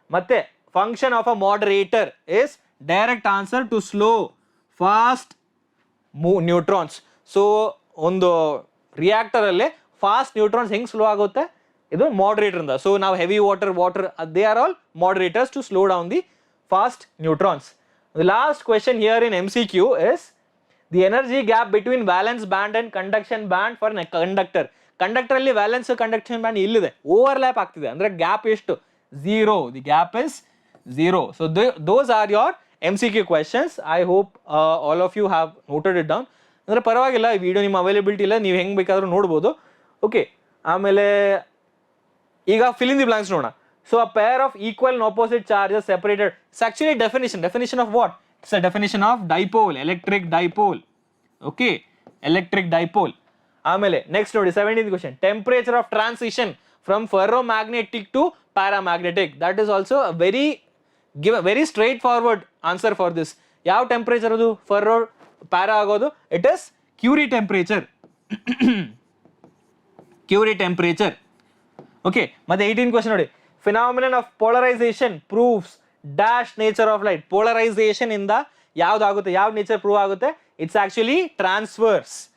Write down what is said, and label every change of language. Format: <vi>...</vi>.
<kn>ಮತ್ತೆ</kn> <en>Function of a moderator is direct answer to slow fast neutrons.</en> <kn>So ಒಂದು reactor ಅಲ್ಲಿ fast neutrons ಹೆಂಗ್ slow ಆಗುತ್ತೆ? ಇದು ಮಾಡರೇಟರ್ ಇಂದ.</kn> <en>so</en> <kn>ನಾವು</kn> <en>Heavy water they are all moderators to slow down the fast neutrons. The last question here in MCQ is the energy gap between valence band and conduction band for a conductor.</en> <kn>Conductor ಅಲ್ಲಿ valence conduction band ಇಲ್ಲಿದೆ, overlap ಆಗ್ತಿದೆ, ಅಂದ್ರೆ gap ಎಷ್ಟು?</kn> <en>0. The gap is 0. So those are your MCQ questions. I hope all of you have noted it down.</en> <kn>ಅಂದ್ರೆ ಪರವಾಗಿಲ್ಲ, ಈ video ನಿಮ್ಮ availability ಇಲ್ಲ, ನೀವು ಹೆಂಗ್ ಬೇಕಾದ್ರೂ ನೋಡ್ಬೋದು. ಓಕೆ, ಆಮೇಲೆ ಈಗ</kn> <en>fill in the blanks</en> <kn>ನೋಡೋಣ.</kn> <en>So a pair of equal and opposite charges separated. It's actually definition of what? It's a definition of dipole, electric dipole. Okay, electric dipole.</en> <kn>ಆಮೇಲೆ</kn> <en>next</en> <kn>ನೋಡಿ</kn> <en>17th question, temperature of transition from ferromagnetic to paramagnetic. That is also a very straightforward answer for this.</en> <kn>ಯಾವ temperature ಅದು ಫೆರ್ರೋ para ಆಗೋದು?</kn> <en>It is Curie temperature. Curie temperature. Okay,</en> <kn>ಮತ್ತೆ</kn> <en>18th question</en> <kn>ನೋಡಿ,</kn> <en>phenomenon of polarization proves dash nature of light.</en> <kn>Polarization ಇಂದ ಯಾವ್ದಾಗುತ್ತೆ, ಯಾವ nature prove ಆಗುತ್ತೆ?</kn> <en>It's actually transverse.</en>